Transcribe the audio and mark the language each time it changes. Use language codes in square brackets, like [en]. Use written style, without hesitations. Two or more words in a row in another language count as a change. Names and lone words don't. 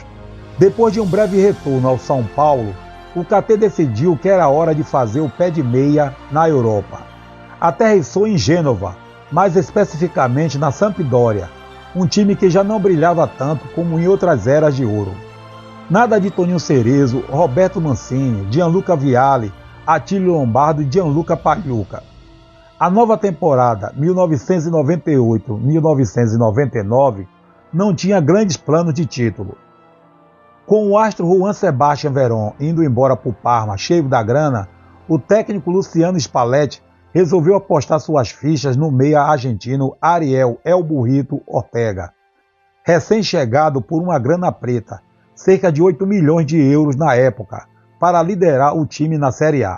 [pt] Depois de um breve retorno ao São Paulo, o KT decidiu que era hora de fazer o pé de meia na Europa. Aterrissou em Gênova, mais especificamente na Sampdoria, um time que já não brilhava tanto como em outras eras de ouro. Nada de Toninho Cerezo, Roberto Mancini, Gianluca Vialli, Attilio Lombardo e Gianluca Pagliuca. A nova temporada 1998-1999 não tinha grandes planos de título. Com o astro Juan Sebastián Verón indo embora para o Parma cheio da grana, o técnico Luciano Spalletti resolveu apostar suas fichas no meia argentino Ariel El Burrito Ortega, recém-chegado por uma grana preta, cerca de 8 milhões de euros na época, para liderar o time na Série A.